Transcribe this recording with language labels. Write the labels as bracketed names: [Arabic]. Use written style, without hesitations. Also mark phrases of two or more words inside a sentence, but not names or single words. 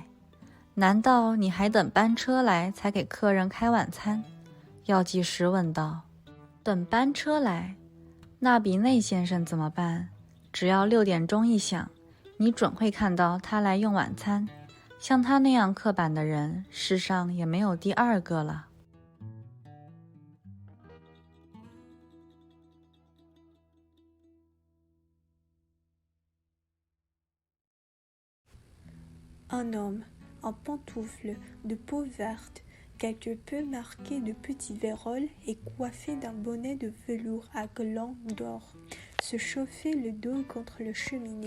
[Chinese] 难道你还等班车来才给客人开晚餐？药剂师问道。等班车来？那比内先生怎么办？只要6点钟一响，你准会看到他来用晚餐。像他那样刻板的人，世上也没有第2个了。 [French] Un homme, en pantoufles de peau verte, quelque peu marqué de petits vérolles et coiffé d'un bonnet de velours à glands d'or, se chauffait le dos contre le cheminée.